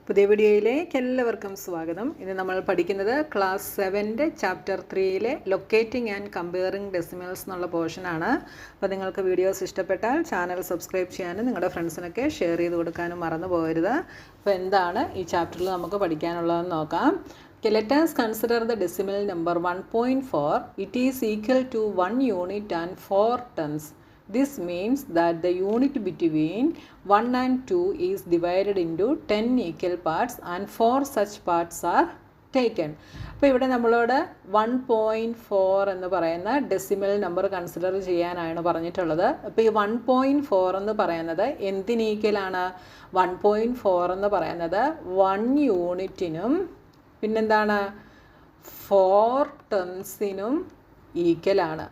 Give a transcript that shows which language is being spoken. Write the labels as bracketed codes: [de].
[ml] പുതിയ വീഡിയോയിലേക്ക് എല്ലാവർക്കും സ്വാഗതം. ഇന്ന് നമ്മൾ പഠിക്കുന്നത് class 7 chapter 3 locating and comparing decimals എന്നുള്ള പോർഷനാണ്. അപ്പോൾ നിങ്ങൾക്ക് വീഡിയോസ് ഇഷ്ടപ്പെട്ടാൽ ചാനൽ സബ്സ്ക്രൈബ് ചെയ്യാനും നിങ്ങളുടെ ഫ്രണ്ട്സിനൊക്കെ ഷെയർ ചെയ്ത് കൊടുക്കാനും മറന്നു പോകരുത്. അപ്പോൾ എന്താണ് ഈ ചാപ്റ്ററിൽ നമുക്ക് പഠിക്കാനുള്ളതെന്ന് നോക്കാം. [en] Let us consider the decimal number 1.4. It is equal to 1 unit and 4 tens. This means that the unit between 1 and 2 is divided into 10 equal parts and 4 such parts are taken. [ml] അപ്പോൾ ഇവിടെ നമ്മളോട് 1.4 എന്ന് പറയുന്ന ഡെസിമൽ നമ്പർ കൺസിഡർ ചെയ്യാനാണ് പറഞ്ഞിട്ടുള്ളത്. അപ്പോൾ ഈ 1.4 എന്ന് പറയുന്നത് എന്തിന് ഈക്വലാണ്? 1.4 എന്ന് പറയുന്നത് 1 യൂണിറ്റിനും പിന്നെന്താണ് 4 ടെൻസിനും ഈക്വലാണ്.